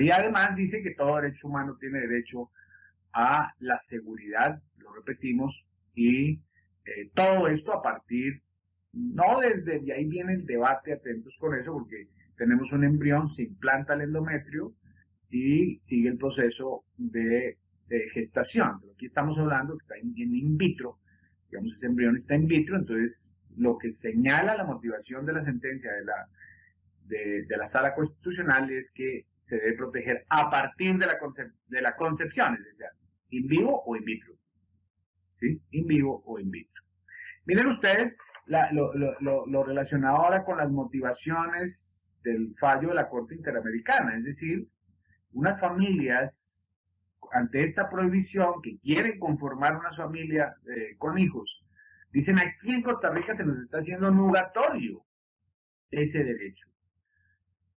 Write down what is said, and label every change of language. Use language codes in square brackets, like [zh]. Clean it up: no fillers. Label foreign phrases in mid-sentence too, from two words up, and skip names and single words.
[es] Y además dice que todo derecho humano tiene derecho a la seguridad, lo repetimos, y todo esto a partir, no desde, y ahí viene el debate, atentos con eso, porque tenemos un embrión, se implanta el endometrio y sigue el proceso de gestación. Pero aquí estamos hablando que está en [la] in vitro, [es] digamos, ese embrión está [la] in vitro, [es] entonces lo que señala la motivación de la sentencia de la Sala Constitucional es que se debe proteger a partir de la concepción, es decir, [la] in vivo o in vitro. ¿Sí? In vivo o in vitro. [es] Miren ustedes lo relacionado ahora con las motivaciones del fallo de la Corte Interamericana, es decir, unas familias ante esta prohibición que quieren conformar una familia con hijos, dicen aquí en Costa Rica se nos está haciendo nugatorio ese derecho.